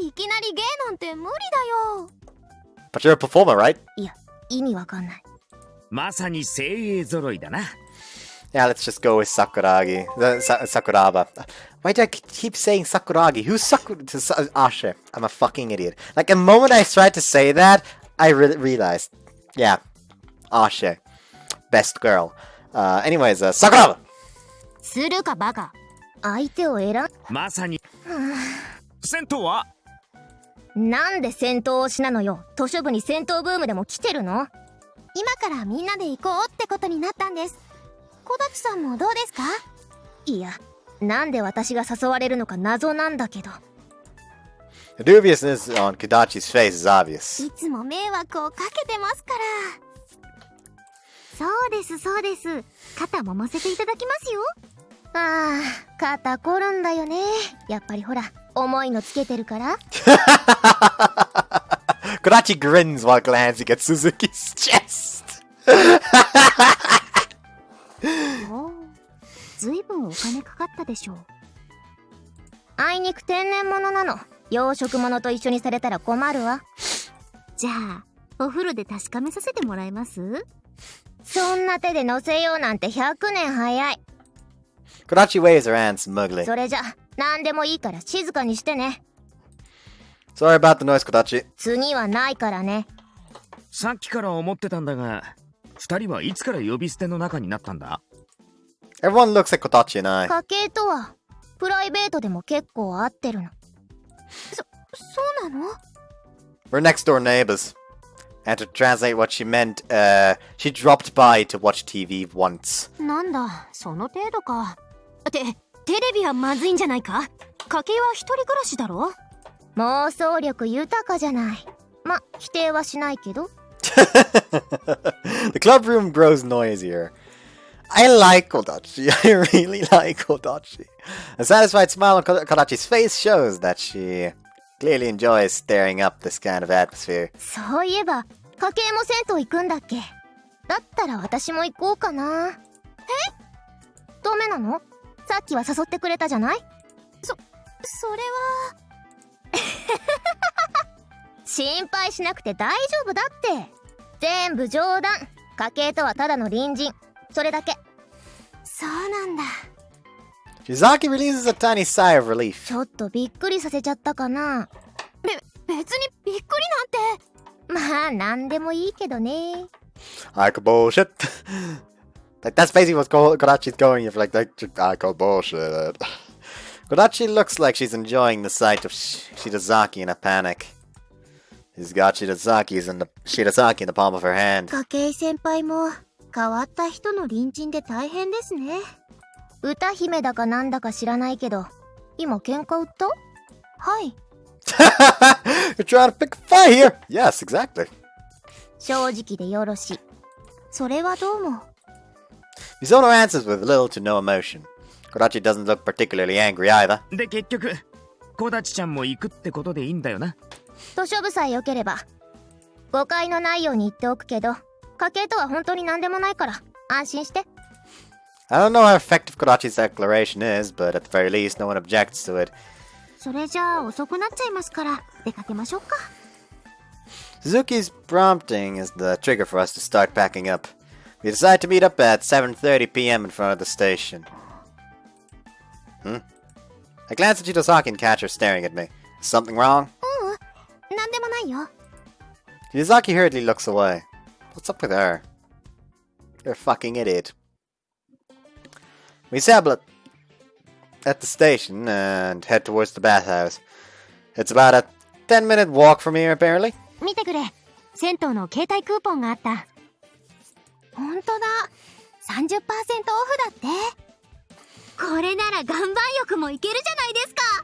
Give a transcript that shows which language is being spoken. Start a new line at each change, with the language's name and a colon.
Japanese: いきなり芸なんて無理だよ。
English: But you're a performer, right?
Japanese: いや、意味わかんない。まさに精鋭揃いだな。
English: Yeah, let's just go with Sakuragi. Sakuraba. Why do I keep saying Sakuragi? Who's Ashe? I'm a fucking idiot. Like, the moment I tried to say that, I realized. Yeah. Ashe. Best girl. Anyways, Sakuraba!
Japanese: するかバカ。相手を選ん。まさに。銭湯は？なんで戦闘推しなのよ。図書部に戦闘ブームでも来てるの？今からみんなで行こうってことになったんです。小立さんもどうですか？いや、なんで私が誘われるのか謎なんだけど。
English: The dubiousness on Kodachi's face is obvious.
Japanese: いつも迷惑をかけてますから。そうですそうです。肩揉ませていただきますよ。ああ、肩こるんだよね。やっぱりほら、重いのつけてるから。
English: Kodachi grins while glancing at Suzuki's chest.
Japanese: ずいぶんお金かかったでしょう。あいにく天然物なの。養殖物と一緒にされたら困るわ。じゃあお風呂で確かめさせてもらえます？そんな手で乗せようなんて100年早い。
English: Kodachi waves her hand smugly.
Japanese: それじゃ何でもいいから静かにしてね。
English: Sorry about the noise, Kodachi.
Japanese: 次はないからね。さっきから思ってたんだが、二人はいつから呼び捨ての中になったんだ？
English: Everyone looks at Kodachi and I.
Japanese: 家系とはプライベートでも結構合ってるの。そうなの？
English: We're next door neighbors. And to translate what she meant, she dropped by to watch TV once.
Japanese: なんだ、その程度か。テレビはまずいんじゃないか？家計は一人暮らしだろ？妄想力豊かじゃない。ま、否定はしないけど。
English: The club room grows noisier. I like Kodachi. I really like Kodachi. A satisfied smile on Kodachi's face shows that she clearly enjoys stirring up this kind of atmosphere.
Japanese: そういえば家計も銭湯行くんだっけ。だったら私も行こうかな。ダメなの？さっきは誘ってくれたじゃない？それは心配しなくて大丈夫だって。全部冗談。家計とはただの隣人。それだけ。そうなんだ。
English: Shizaki releases a tiny sigh of relief.
Japanese: ちょっとびっくりさせちゃったかな。別にびっくりなんて。まあなんでもいいけどね。
English: I call bullshit. Like that's basically what Kodachi's going. If like I call bullshit. Kodachi looks like she's enjoying the sight of Shidazaki in a panic. She's got Shidazaki in the palm of her hand.
Japanese: 家計先輩も変わった人の隣人で大変ですね。歌姫だかなんだか知らないけど、今喧嘩売った？はい。
English: You're trying to pick a fight here. Yes, exactly.
Japanese: 正直でよろしい。それはどうも。
English: Misono answers with little to no emotion. Kodachi doesn't look particularly angry either.
Japanese: で結局コダチちゃんも行くってことでいいんだよな。図書部さえ良ければ。誤解のないように言っておくけど、家計とは本当に何でもないから安心して。
English: I don't know how effective Kodachi's declaration is, but at the very least, no one objects to it.
Japanese: それじゃあ遅くなっちゃいますから出かけましょうか。
English: Suzuki's prompting is the trigger for us to start packing up. We decide to meet up at 7:30 p.m. in front of the station. I glance at Shidazaki and catch her staring at me. Is something wrong?
Japanese: なんでもないよ。
English: Shidazaki hurriedly looks away. What's up with her? You're a fucking idiot. We settle at the station and head towards the bathhouse. It's about a 10-minute walk from here, apparently.
Japanese: 見てくれ。銭湯の携帯クーポンがあった。ほんとだ。30% オフだって。これなら岩盤浴もいけるじゃないですか。